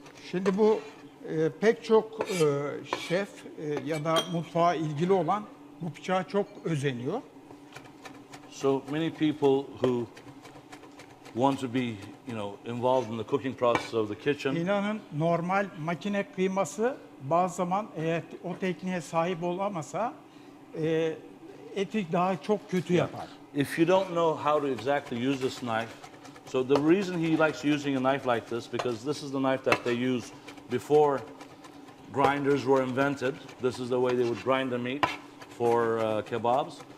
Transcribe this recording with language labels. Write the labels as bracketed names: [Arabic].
[Turkish] Şimdi bu pek çok şef ya da mutfağa ilgili olan bu bıçağa çok özeniyor. [English] So many people who want to be, involved in the cooking process of the kitchen. [Turkish] İnanın normal makine kıyması bazı zaman eğer o tekniğe sahip olamasa eti daha çok kötü yapar. [English] If you don't know how to exactly use this knife, So the reason he likes using a knife like this, because this is the knife that they use before grinders were invented. This is the way they would grind the meat for kebabs.